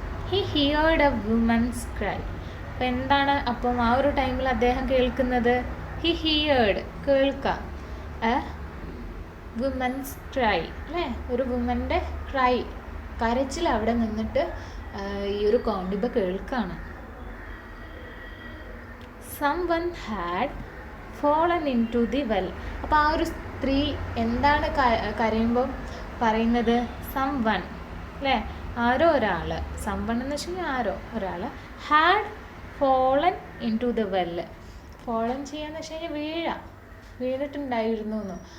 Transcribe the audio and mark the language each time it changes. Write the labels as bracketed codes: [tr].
[en] He heard a woman's cry. [ml] അപ്പം എന്താണ് അപ്പം ആ ഒരു ടൈമിൽ അദ്ദേഹം കേൾക്കുന്നത്? [en] he heard, [ml] കേൾക്കാം, [en] a woman's cry [ml] അല്ലേ, ഒരു വുമൻ്റെ ക്രൈ, കരച്ചിൽ അവിടെ നിന്നിട്ട് ഈ ഒരു കോണ്ടിബ കേൾക്കാണ്. [en] Someone had fallen into the well. [ml] അപ്പോൾ ആ ഒരു സ്ത്രീ എന്താണ് കരയുമ്പോൾ പറയുന്നത്? someone അല്ലേ, ആരോ ഒരാൾ, someone എന്ന് വെച്ച് കഴിഞ്ഞാൽ ആരോ ഒരാൾ, [en] had fallen into the well. [ml] fallen ചെയ്യാന്ന് വെച്ച് കഴിഞ്ഞാൽ വീണിട്ടുണ്ടായിരുന്നു എന്ന്.